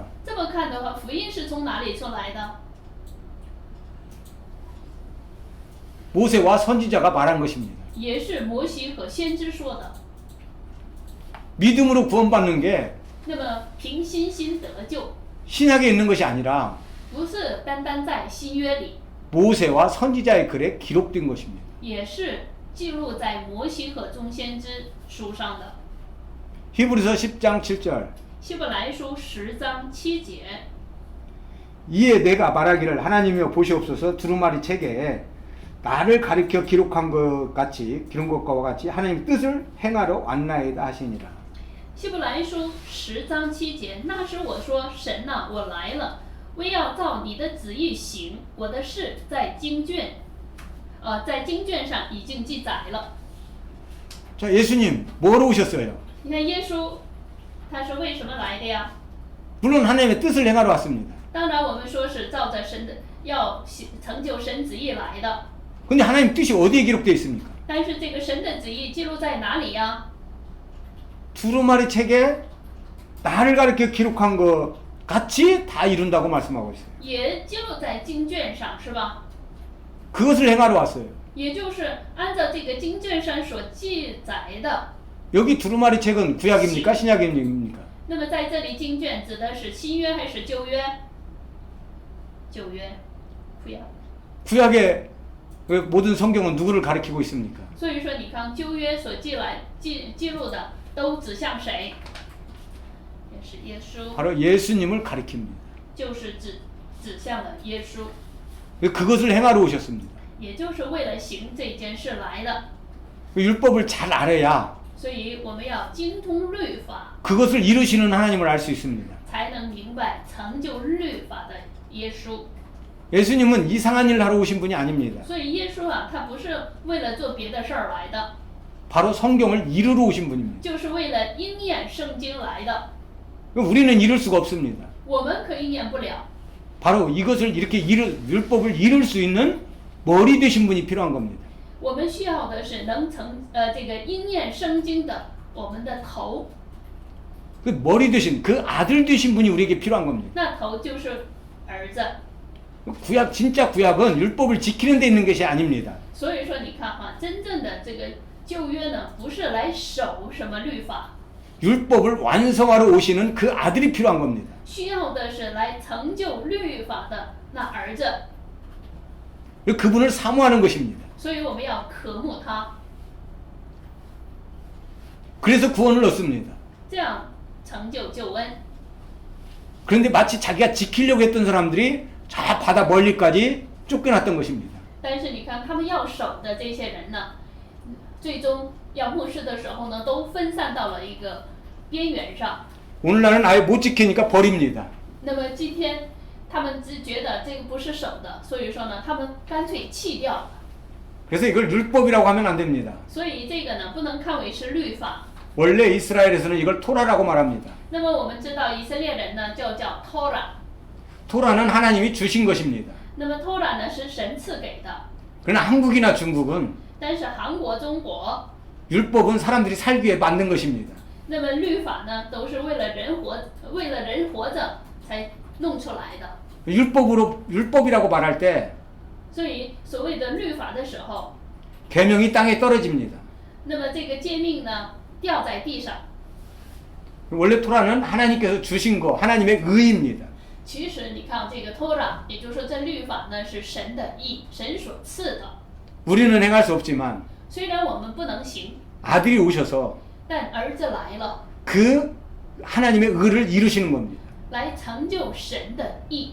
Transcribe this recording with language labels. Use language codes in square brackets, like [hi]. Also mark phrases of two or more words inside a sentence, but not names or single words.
[zh] 这么看的话，福音是从哪里出来的？ [ko] 모세와 선지자가 말한 것입니다. [zh] 也是摩西和先知说的。 [ko] 믿음으로 구원받는 게 [zh] 那么凭信心得救， [ko] 신약에 있는 것이 아니라 [zh] 不是单单在新约里， [ko] 모세와 선지자의 글에 기록된 것입니다. [zh] 也是记录在摩西和众先知书上的。 [ko] 히브리서 10장 7절. [zh] 希伯来书10章7节。 [ko] 이에 내가 말하기를 하나님이여 보시옵소서 두루마리 책에 나를 가리켜 기록한 것 같이 기록한 것과 같이 하나님 뜻을 행하러 왔나이다 하시니라. [zh] 希伯来书10章7节，那时我说神呐、我来了，为要照你的旨意行，我的事在经卷上已经记载了。 [ko] 자, 예수님 뭐로 오셨어요? [zh] 你看耶稣，他是为什么来的呀？ [ko] 물론 하나님의 뜻을 행하러 왔습니다. [zh] 当然，我们说是照着神的要成就神旨意来的。 [ko] 근데 하나님 뜻이 어디에 기록되어 있습니까? [zh] 但是这个神的旨意记录在哪里呀？ [ko] 두루마리 책에 나를 가리켜 기록한 것 같이 다 이룬다고 말씀하고 있어요. [zh] 也记录在经卷上，是吧？ [ko] 그것을 행하러 왔어요. [zh] 也就是按照这个经卷上所记载的。 [ko] 여기 두루마리 책은 구약입니까? 신약입니까? [zh] 那么在这里经卷指的是新约还是旧约？旧约，不要。 [ko] 구약의 모든 성경은 누구를 가리키고 있습니까? [zh] 所以说，你看旧约所记录的都指向谁？也是耶稣， [ko] 바로 예수님을 가리킵니다. [zh] 就是指向了耶稣， [ko] 그것을 행하러 오셨습니다. [zh] 也就是为了行这件事来的。 [ko] 율법을 잘 알아야 [zh] 所以我们要精通律法， [ko] 그것을 이루시는 하나님을 알 수 있습니다. [zh] 才能明白成就律法的耶稣。 [ko] 예수님은 이상한 일 하러 오신 분이 아닙니다. [zh] 所以耶稣啊，他不是为了做别的事儿来的， [ko] 바로 성경을 이루러 오신 분입니다. [zh] 就是为了应验圣经来的。 [ko] 우리는 이룰 수가 없습니다. [zh] 我们可以演不了， [ko] 바로 이것을 이렇게 율법을 이룰 수 있는 머리 되신 분이 필요한 겁니다. [zh] 我们需要的是能这个应验圣经的我们的头， [ko] 그 머리 되신 그 아들 되신 분이 우리에게 필요한 겁니다. [zh] 那头就是儿子。 [ko] 구약 진짜 구약은 율법을 지키는 데 있는 것이 아닙니다. [zh] 所以说，你看哈，真正的这个旧约呢，不是来守什么律法， [ko] 율법을 완성하러 오시는 그 아들이 필요한 겁니다. [zh] 需要的是来成就律法的那儿子。 [ko] 그분을 사모하는 것입니다. [zh] 所以我们要渴慕他， [ko] 그래서 구원을 얻습니다. [zh] 这样成就救恩。 [ko] 그런데 마치 자기가 지키려고 했던 사람들이 저 바다 멀리까지 쫓겨났던 것입니다. [zh] 但是你看，他们要守的这些人呢，最终要牧师的时候呢，都分散到了一个边缘上。 [ko] 오늘날은 아예 못 지키니까 버립니다. [zh] 那么今天他们只觉得这个不是守的，所以说呢，他们干脆弃掉了。 [ko] 그래서 이걸 율법이라고 하면 안 됩니다. [zh] 所以这个呢，不能看为是律法。 [ko] 원래 이스라엘에서는 이걸 토라라고 말합니다. [zh] 那么我们知道以色列人呢，就叫 Torah。 [ko] 토라는 하나님이 주신 것입니다. [zh] 那么 Torah 呢是神赐给的， [ko] 그러나 한국이나 중국은 [zh] 但是韩国、中国， [ko] 율법은 사람들이 살기 위해 만든 것입니다. [zh] 那么律法呢都是为了人活着才弄出来的。 [ko] 율법이라고 말할 때 [zh] 所以所谓的律法的时候， [ko] 계명이 땅에 떨어집니다. [zh] 那么这个诫命呢掉在地上。 [ko] 원래 토라는 하나님께서 주신 거, 하나님의 의입니다. [zh] 其实你看这个 Torah， 也就是说这律法呢是神的义，神所赐的。 [ko] 우리는 행할 수 없지만 [zh] 虽然我们不能行， [ko] 아들이 오셔서 [zh] 但儿子来了， [ko] 그 하나님의 의를 이루시는 겁니다. [zh] 来成就神的义。